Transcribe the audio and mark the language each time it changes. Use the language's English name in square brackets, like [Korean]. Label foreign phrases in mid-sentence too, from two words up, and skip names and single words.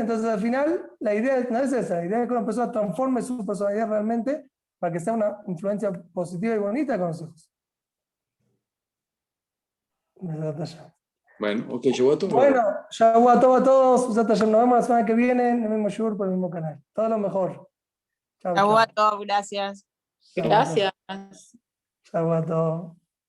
[Spanish] Entonces, al final, la idea no es esa. La idea es que una persona transforme su personalidad realmente para que sea una influencia positiva y bonita con los hijos. Bueno, [Hebrew] ok, שבוע טוב. [Spanish] Bueno, [Hebrew] שבוע טוב [Spanish] a todos. Nos vemos la semana que viene en el mismo shiur por el mismo canal. Todo lo mejor. Chao, [Hebrew] Shavua [Spanish] chao. Tov, gracias. [Hebrew] שבוע טוב. [Spanish] Gracias. [Hebrew] שבוע טוב.